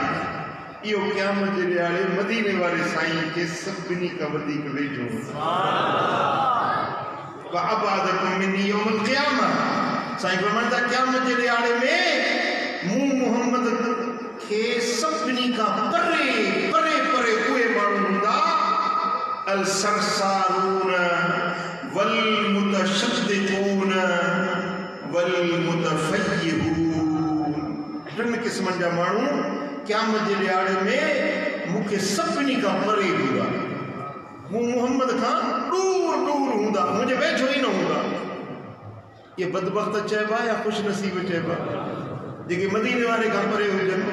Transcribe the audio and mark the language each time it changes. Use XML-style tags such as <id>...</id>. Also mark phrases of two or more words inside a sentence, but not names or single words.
<sd>इहो क़यामत जे ॾियारे मदीने वारे साईं खे सभिनी खां वधीक वेझो।</sd> <ar>وأبعدكم مني يوم القيامة,</ar> <sd>साईं फरमाइनि था क़यामत जे ॾियारे में मूं मोहम्मद खे सभिनी खां परे परे परे उहे माण्हू हूंदा</sd> <ar>الثرثارون والمتشدقون و متفيهقون,</ar> <sd>टिनि क़िस्मनि जा माण्हू क़यामत जे ॾियारे में मुखे सभिनी का परे हूंदा, मूं मोहम्मद खां दूर दूर हूंदा, मुझे वेझो ही न हूंदा। ये बदबख्त चइबा या खुश नसीब चइबा जेके मदीने वारे खां परे हुजनि?</sd>